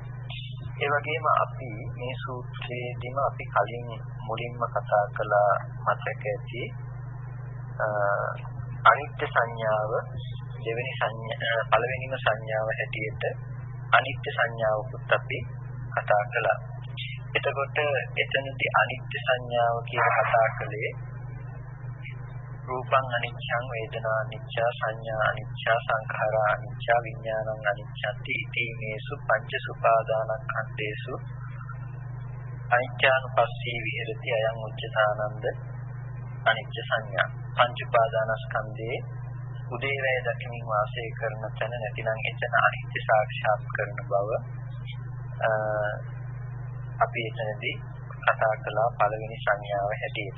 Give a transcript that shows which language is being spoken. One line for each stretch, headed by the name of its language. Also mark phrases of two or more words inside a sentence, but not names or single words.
Sinhala: ඒ වගේම අපි මේ සූත්‍රයේදීම අපි කලින් මුලින්ම කතා කළ මතක ඇති අනිත්‍ය සංඥාව දෙවෙනි පළවෙනිම සංඥාව හැටියට අනිත්‍ය සංඥාවකුත් අපි කතා කළා. එතකොට එතනදී අනිත්‍ය සංඥාව කියලා කතා කළේ
Pali: රූපං අනිච්ඡං වේදනා අනිච්චා සංඥා අනිච්චා සංඛාරා අනිච්චා විඥානං අනිච්ඡති ඉතිමේසු පංච සුපාදානස්කන්ධේසු අනිච්ඡානුපස්සී විහෙරති අයං උච්චතානන්ද අනිච්ච සංඥා.
Sinhala: පංච උපාදානස්කන්ධේ උදේවැය දකිමින් වාසය කරන තැන නැතිනම් එතන අනිත්‍ය සාක්ෂාත් කරන බව අපි එතනදී කතා කළා පළවෙනි සංඥාව හැටියට.